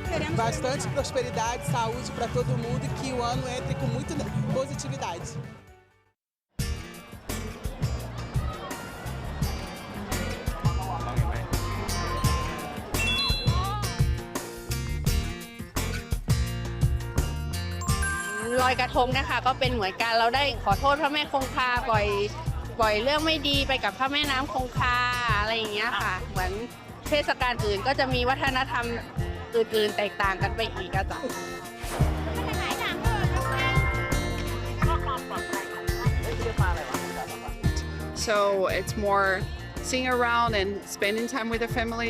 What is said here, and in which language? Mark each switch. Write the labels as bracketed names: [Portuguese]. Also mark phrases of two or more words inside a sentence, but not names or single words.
[Portuguese] bastante prosperidade, saúde para todo mundo e que o ano entre com muita positividade. [Thai] ลอยกระทงนะคะก็เป็นเหมือนกันเราได้ขอโทษพระแม่คงคาปล่อยเรื่องไม่ดีไปกับพระแม่น้ำคงคาอะไรอย่างเงี้ยค่ะเหมือนเทศกาลอื่นก็จะมีวัฒนธรรมอื่นๆแตกต่างกันไปอีกอะจ้ะ [English] So it's more seeing around and spending time with the family.